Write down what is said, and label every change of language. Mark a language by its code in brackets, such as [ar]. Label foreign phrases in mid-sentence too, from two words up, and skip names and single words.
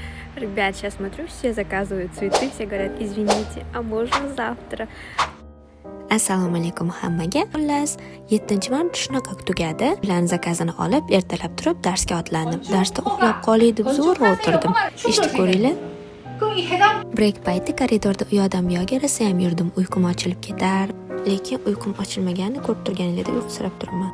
[ru] Ребят, сейчас смотрю, все заказывают цветы, все говорят, извините, а можно завтра? [uz] Assalomu alaykum hammaga. Xullas, 7-mart shunaqa tugadi. Ularning zakazini olib, ertalab turib darsga otlandim. Darsda uxlab qolay deb zo'rg'a o'tirdim. Ishni ko'ringlar. Break payti koridorda u yoqdan bu yoqqa rosa ham yurdim. Uyqum ochilib ketar, lekin uyqum ochilmaganini ko'rib turganinglarda uyqusirab turaman.